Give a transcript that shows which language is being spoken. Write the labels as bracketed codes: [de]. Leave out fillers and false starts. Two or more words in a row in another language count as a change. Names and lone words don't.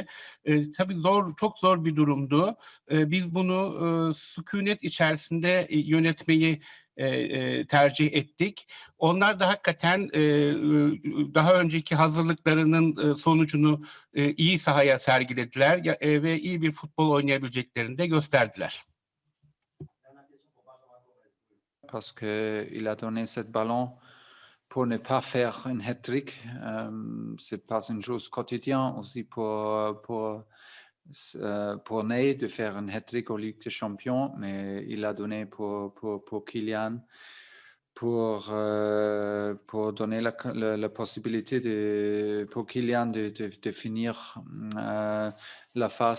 [tr] Tabii çok zor bir durumdu. Biz bunu sükunet içerisinde yönetmeyi tercih ettik. Onlar da hakikaten daha önceki hazırlıklarının sonucunu iyi sahaya sergilediler ve iyi bir futbol oynayabileceklerini de gösterdiler. [fr] Parce qu'il a donné ce ballon pour ne pas faire un hat-trick. C'est pas une chose quotidienne aussi pour Ney de faire un hat-trick au Ligue des Champions, mais il a donné pour Kylian pour donner la possibilité pour Kylian de finir la phase.